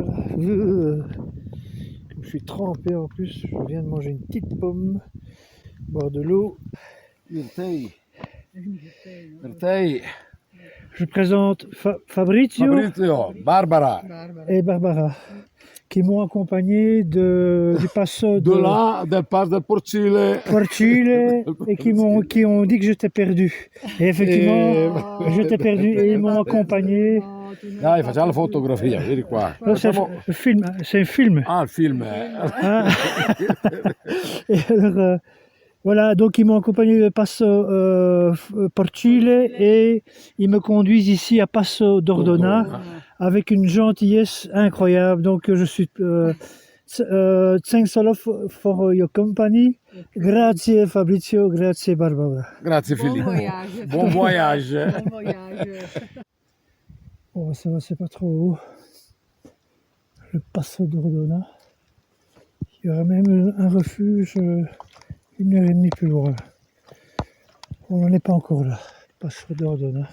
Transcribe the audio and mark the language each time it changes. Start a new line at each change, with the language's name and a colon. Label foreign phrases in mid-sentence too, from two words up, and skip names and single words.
French: Comme je suis trempé en plus, je viens de manger une petite pomme, boire de l'eau. Je présente Fabrizio Barbara. et Barbara qui m'ont accompagné du passo De là,
Italian: del Passo del Porcile.
French: Porcile et qui ont dit que j'étais perdu. Et effectivement, j'étais perdu et ils m'ont accompagné.
Italian: Dai, facciamo la fotografia, vieni qua.
French: C'est un film.
Italian: Ah, il film. Ah.
French: Et alors, voilà, donc ils m'ont accompagné de Passo Porcile et ils me conduisent ici à Passo d'Ordona avec une gentillesse incroyable. Donc je suis
English: thanks a lot for your company.
Italian: Grazie Fabrizio, grazie Barbara. Grazie
French: Bon Filippo. voyage.
Italian: Buon voyage.
French: Bon voyage. Bon, ça va, c'est pas trop haut. Le Passo d'Ordona. Il y aura même un refuge 1 heure et demie plus loin. On n'en est pas encore là. Passo d'Ordona.